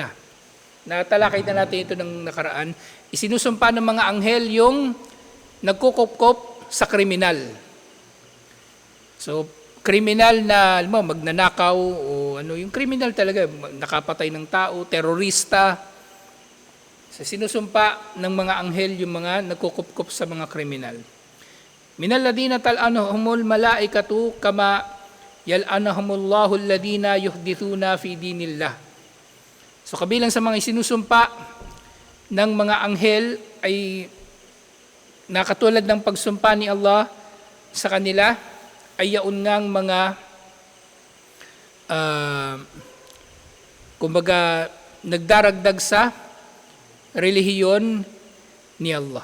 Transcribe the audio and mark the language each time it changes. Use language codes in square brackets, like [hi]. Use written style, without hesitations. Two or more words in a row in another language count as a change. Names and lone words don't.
[tl] Natalakay na natin ito ng nakaraan. Isinusumpa ng mga anghel yung nagkukop-kop sa kriminal. So, kriminal na magnanakaw o yung kriminal talaga, nakapatay ng tao, terorista. So, sinusumpa ng mga anghel yung mga nagkukop-kop sa mga kriminal. [ar] من الذين تلعنهم الملائكة كما يلعنهم الله الذين يحدثون في دين الله. [tl] So kabilang sa mga isinusumpa ng mga anghel ay nakatulad ng pagsumpa ni Allah sa kanila ay yaon ngang mga kumbaga nagdaragdag sa relihiyon ni Allah.